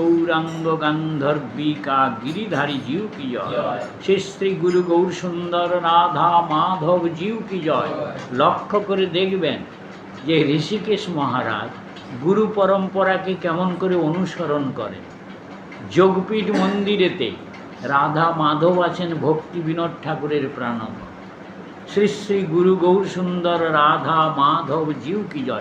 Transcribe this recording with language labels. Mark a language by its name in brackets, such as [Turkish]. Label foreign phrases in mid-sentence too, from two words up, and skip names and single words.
[Bangla] গৌরাঙ্গ গান্ধর্বিকা গিরিধারী জীব কি জয়। শ্রী শ্রী গুরু গৌর সুন্দর রাধা মাধব জীব কি জয়। লক্ষ্য করে দেখবেন যে ঋষিকেশ মহারাজ গুরু পরম্পরাকে কেমন করে অনুসরণ করেন। যোগপীঠ মন্দিরেতে রাধা মাধব আছেন ভক্তি বিনোদ ঠাকুরের প্রাণধন। শ্রী শ্রী গুরু গৌর সুন্দর রাধা মাধব জিউ কি জয়।